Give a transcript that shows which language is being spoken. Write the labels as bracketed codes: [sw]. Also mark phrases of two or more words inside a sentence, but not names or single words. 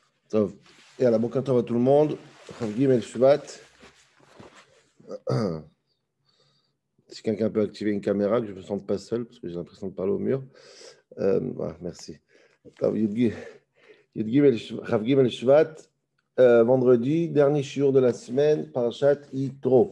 [he] טוב, יאללה, בוקר טוב [fr] à tout le monde. [he] חב גימל שבט. [fr] Si quelqu'un peut activer une caméra, que je ne me sente pas seul, parce que j'ai l'impression de parler au mur. Merci. [he] חב גימל שבט, [fr] vendredi, dernier shiur de la semaine, Parashat Yitro.